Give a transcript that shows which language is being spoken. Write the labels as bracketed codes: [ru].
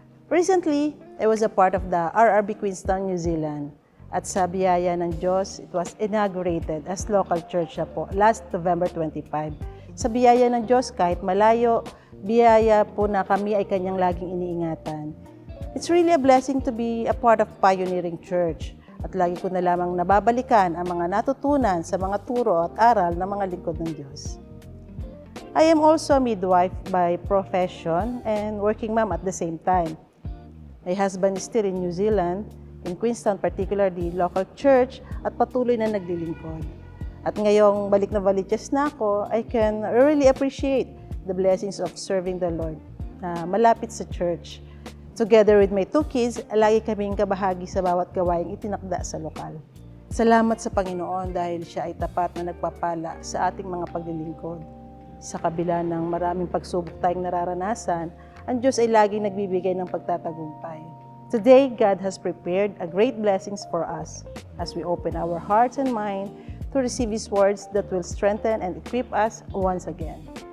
[en] Recently, I was a part of the RRB Queenstown, New Zealand. [tl] At sa biyaya ng Diyos, [en] it was inaugurated as local church na po last November 25. [tl] Sa biyaya ng Diyos, kahit malayo, biyaya po na kami ay kanyang laging iniingatan. [en] It's really a blessing to be a part of pioneering church. [tl] At lagi ko na lamang nababalikan ang mga natutunan sa mga turo at aral ng mga lingkod ng Diyos. [en] I am also a midwife by profession and working mom at the same time. My husband is still in New Zealand, in Queenstown particularly, local church, [tl] at patuloy na naglilingkod. At ngayong balik na Novaliches na ako, [en] I can really appreciate the blessings of serving the Lord [tl] na malapit sa church. [en] Together with my 2 kids, [tl] lagi kaming kabahagi sa bawat gawaing itinakda sa lokal. Salamat sa Panginoon dahil siya ay tapat na nagpapala sa ating mga paglilingkod. Sa kabila ng maraming pagsubok tayong nararanasan, ang Diyos ay laging nagbibigay ng pagtatagumpay. [en] Today, God has prepared a great blessings for us as we open our hearts and mind to receive His words that will strengthen and equip us once again.